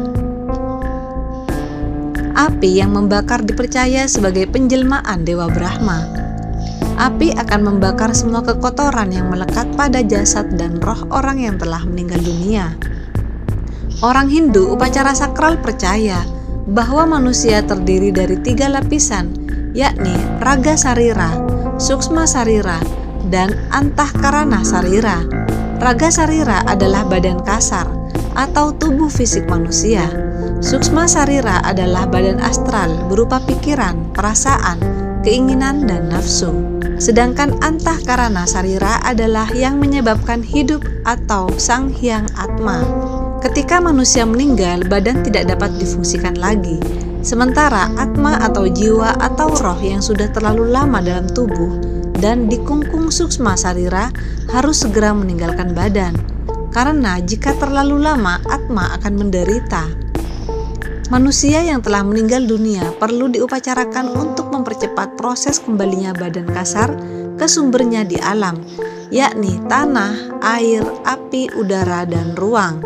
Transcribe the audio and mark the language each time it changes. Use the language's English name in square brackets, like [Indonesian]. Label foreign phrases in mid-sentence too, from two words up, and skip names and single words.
[Indonesian] Api yang membakar dipercaya sebagai penjelmaan Dewa Brahma. Api akan membakar semua kekotoran yang melekat pada jasad dan roh orang yang telah meninggal dunia. Orang Hindu upacara sakral percaya bahwa manusia terdiri dari 3 lapisan, yakni raga sarira, suksma sarira, dan antahkarana sarira. Raga sarira adalah badan kasar atau tubuh fisik manusia. Suksma sarira adalah badan astral berupa pikiran, perasaan, keinginan, dan nafsu. Sedangkan antahkarana sarira adalah yang menyebabkan hidup atau sang hyang atma. Ketika manusia meninggal, badan tidak dapat difungsikan lagi. Sementara atma atau jiwa atau roh yang sudah terlalu lama dalam tubuh dan dikungkung suksma sarira harus segera meninggalkan badan. Karena jika terlalu lama, atma akan menderita. Manusia yang telah meninggal dunia perlu diupacarakan untuk mempercepat proses kembalinya badan kasar ke sumbernya di alam, yakni tanah, air, api, udara, dan ruang.